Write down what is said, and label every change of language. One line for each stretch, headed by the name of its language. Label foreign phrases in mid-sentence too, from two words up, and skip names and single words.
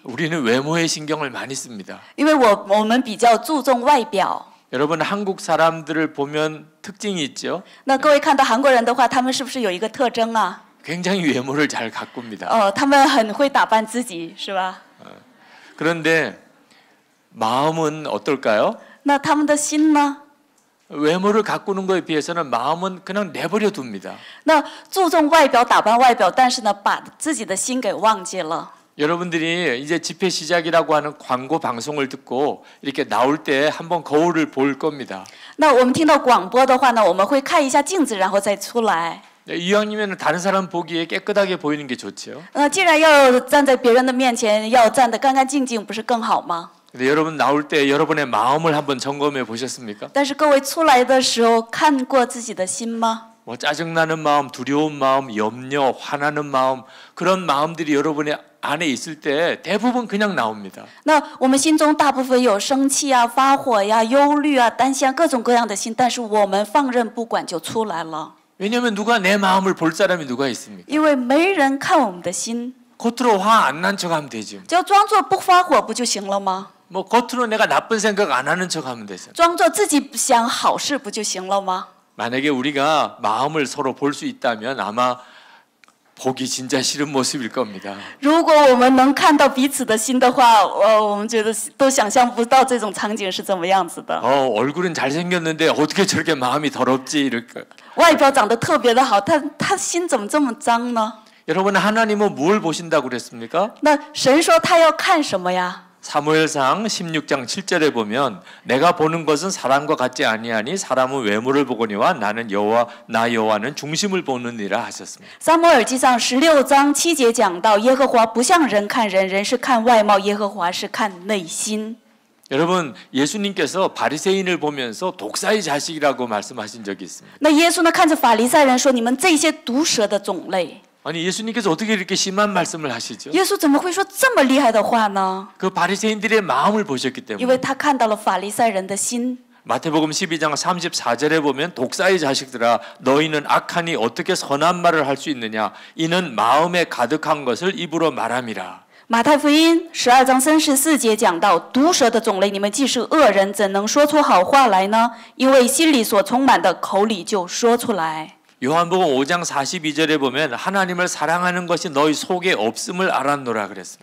Korean: 우리는 외모에 신경을 많이 씁니다.
Chinese: 因为我们比较注重外表。
Korean: 여러분 한국 사람들을 보면 특징이 있죠.
Chinese: 那各位看到韩国人的话，他们是不是有一个特征啊？
Korean: 굉장히 외모를 잘 가꿉니다.
Chinese: 他们很会打扮自己，是吧？
Korean: 그런데 마음은 어떨까요?
Chinese: 那他们的心呢？
Korean: 외모를 가꾸는 것에 비해서는 마음은 그냥 내버려 둡니다.
Chinese: 那注重外表打扮外表，但是呢，把自己的心给忘记了。
Korean: 여러분들이 이제 집회 시작이라고 하는 광고 방송을 듣고 이렇게 나올 때 한번 거울을 볼 겁니다.
Chinese: 那我们听到广播的话呢，我们会看一下镜子，然后再出来。
Korean: 이왕이면 다른 사람 보기에 깨끗하게 보이는 게 좋죠.
Chinese: 既然要站在别人的面前，要站得干干净净，不是更好吗？
Korean: 근데 여러분 나올 때 여러분의 마음을 한번 점검해 보셨습니까?
Chinese: 但是各位出来的时候，看过自己的心吗？
Korean: 뭐 짜증나는 마음, 두려운 마음, 염려, 화나는 마음 그런 마음들이 여러분의 안에 있을 때 대부분 그냥 나옵니다.
Chinese: 那我们心中大部分有生气啊、发火呀、忧虑啊、担心啊各种各样的心，但是我们放任不管就出来了。
Korean: 왜냐하면 누가 내 마음을 볼 사람이 누가 있습니까?
Chinese: 因为没人看我们的心，
Korean: 겉으로 화 안 난 척하면 되죠.
Chinese: 只要装作不发火不就行了吗？
Korean: 뭐 겉으로 내가 나쁜 생각 안 하는 척하면 되죠.
Chinese: 装作自己想好事不就行了吗？
Korean: 만약에 우리가 마음을 서로 볼 수 있다면 아마 보기 진짜 싫은 모습일 겁니다.
Chinese: 如果我们能看到彼此的心的话，我们觉得都想象不到这种场景是怎么样子的。
Korean: 얼굴은 잘생겼는데 어떻게 저렇게 마음이 더럽지 이럴까?
Chinese: 外表长得特别的好，他心怎么这么脏呢？
Korean: 여러분 하나님은 뭘 보신다고 그랬습니까?
Chinese: 那神说他要看什么呀？
Korean: 사무엘상 16장 7절에 보면 내가 보는 것은 사람과 같지 아니하니 사람은 외모를 보거니와 나는 나 여호와는 중심을 보느니라 하셨습니다.
Chinese: 撒母耳记上16章7节讲到，耶和华不像人看人，人是看外貌，耶和华是看内心。
Korean: 여러분 예수님께서 바리새인을 보면서 독사의 자식이라고 말씀하신 적이 있습니다.
Chinese: 那耶稣呢，看着法利赛人说：“你们这些毒蛇的种类。”
Korean: 아니 예수님께서 어떻게 이렇게 심한 말씀을 하시죠?
Chinese: 耶稣怎么会说这么厉害的话呢？
Korean: 그 바리새인들의 마음을 보셨기
Chinese: 因为
Korean: 때문에
Chinese: 他看到了法利赛人的心。
Korean: 마태복음 12장 34절에 보면 독사의 자식들아 너희는 악하니 어떻게 선한 말을 할 수 있느냐 이는 마음에 가득한 것을 입으로 말함이라.
Chinese: 马太福音12章34节讲到，毒蛇的种类，你们既是恶人，怎能说出好话来呢？因为心里所充满的，口里就说出来。
Korean: 요한복음 5장 42절에 보면 하나님을 사랑하는 것이 너희 속에 없음을 알았노라 그랬습니다.